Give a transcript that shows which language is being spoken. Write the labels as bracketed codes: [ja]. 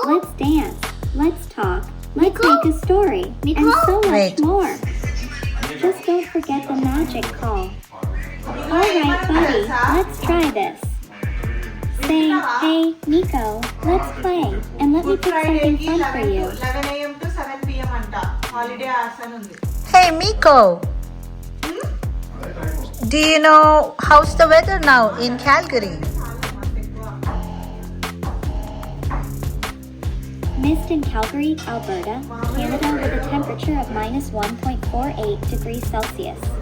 [en] let's dance, let's talk, let's Miko? make a story, Miko? and so much Wait. more. Just don't forget the magic call. Alright, buddy, let's try this. Say, hey, Miko, let's play, and let me pick something fun for you. 11 AM to 7 PM [te] అంట holiday hours అని ఉంది. [en] Hey Miko, do you know how's the weather now in Calgary? Mist in Calgary, Alberta, Canada with a temperature of minus 1.48 degrees Celsius.